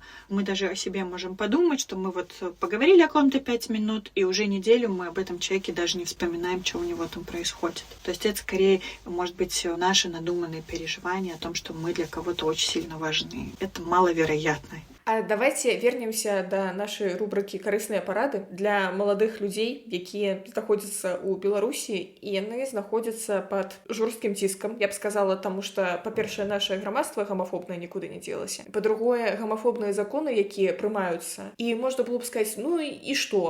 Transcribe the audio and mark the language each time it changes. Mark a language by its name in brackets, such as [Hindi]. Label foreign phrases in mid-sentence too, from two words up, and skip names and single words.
[Russian] Мы даже о себе можем подумать, что мы вот поговорили о ком-то 5 минут, и уже неделю мы об этом человеке даже не вспоминаем, что у него там происходит. То есть это скорее, может быть, наши надуманные переживания о том, что мы для кого-то очень сильно важны. Это маловероятно. [Belarusian] А [Russian] давайте вернемся [Belarusian] да нашай рубрыкі карысныя парады для маладых людзей, якія знаходзяцца ў Беларусі, і яны знаходзяцца пад жорсткім ціскам, я б сказала, таму што, па-першае, наше грамадства гомафобнае нікуды не дзелася. Па-другое, гомафобныя законы, якія прымаюцца. І можна было б сказаць, ну і што?